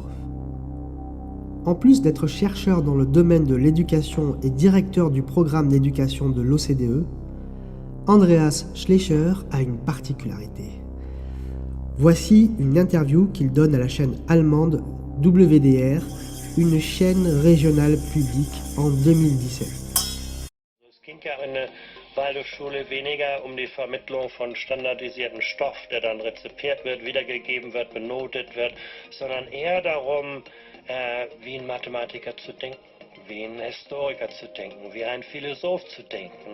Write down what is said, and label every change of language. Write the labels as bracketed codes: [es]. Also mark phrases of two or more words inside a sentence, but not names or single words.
[fr] En plus d'être chercheur dans le domaine de l'éducation et directeur du programme d'éducation de l'OCDE, Andreas Schleicher a une particularité. Voici une interview qu'il donne à la chaîne allemande WDR, une chaîne régionale publique en 2017. [de] Es ging ja in der Waldorfschule weniger um die Vermittlung von standardisiertem Stoff, der dann rezipiert wird, wiedergegeben wird, benotet wird, sondern eher darum, wie ein Mathematiker zu denken, wie ein Historiker zu denken, wie ein Philosoph zu denken.